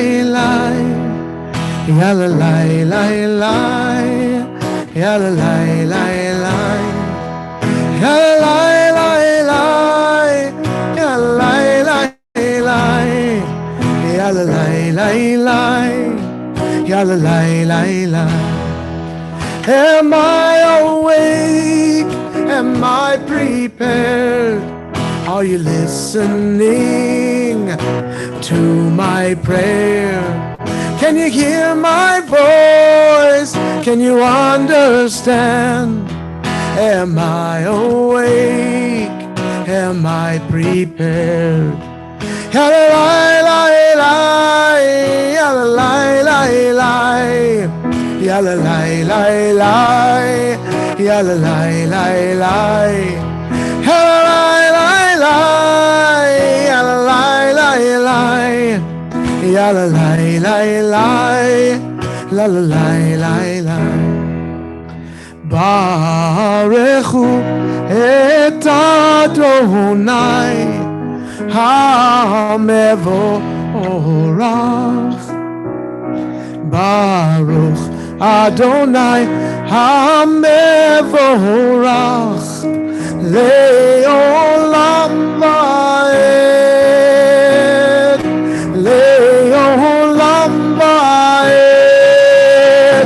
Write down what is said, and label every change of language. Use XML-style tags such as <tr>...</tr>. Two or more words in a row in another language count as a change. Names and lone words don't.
<en>la, ya la la la la, ya la la la la, ya la la la, ya la la la, ya la la la, ya la la la. Am I awake? Am I prepared? Are you listening to my prayer? Can you hear my voice? Can you understand? Am I awake? Am I prepared? Ya la la la, ya la la la, ya la la la, ya la la la. La la la la la la la.</en> <he>ברכו את אדני המבורך. ברוך אדני המבורך לעולם ועד. לעולם ועד.</he>